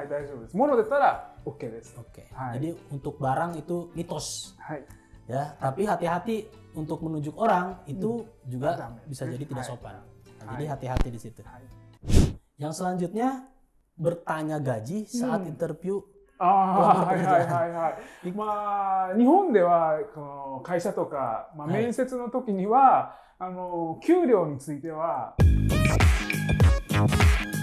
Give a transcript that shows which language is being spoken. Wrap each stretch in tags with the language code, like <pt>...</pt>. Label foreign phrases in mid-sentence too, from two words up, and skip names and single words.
<id>Oke. Jadi untuk barang itu mitos. Ya, tapi hati-hati untuk menunjuk orang itu juga bisa jadi tidak sopan. Jadi hati-hati di situ. Yang selanjutnya bertanya gaji saat interview.</id> <ja>日本ではこの会社とか、面接の時には給料については</ja>